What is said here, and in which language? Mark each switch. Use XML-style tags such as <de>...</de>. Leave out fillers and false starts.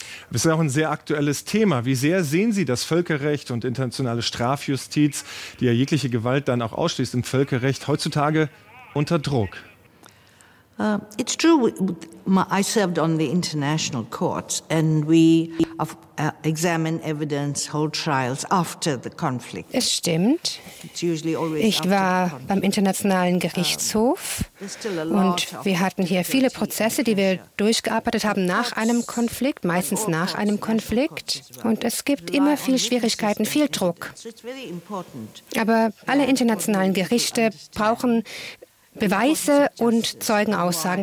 <de>Das ist ja auch ein sehr aktuelles Thema. Wie sehr sehen Sie das Völkerrecht und internationale Strafjustiz, die ja jegliche Gewalt dann auch ausschließt im Völkerrecht, heutzutage unter Druck?</de> <en>It's true. I served on the international courts and we examine evidence, hold trials after the conflict.</en> <de>Es stimmt. Ich war beim Internationalen Gerichtshof und wir hatten hier viele Prozesse, die wir durchgearbeitet haben nach einem Konflikt, meistens nach einem Konflikt. Und es gibt immer viel Schwierigkeiten, viel Druck. Aber alle internationalen Gerichte brauchen Beweise und Zeugenaussagen.</de>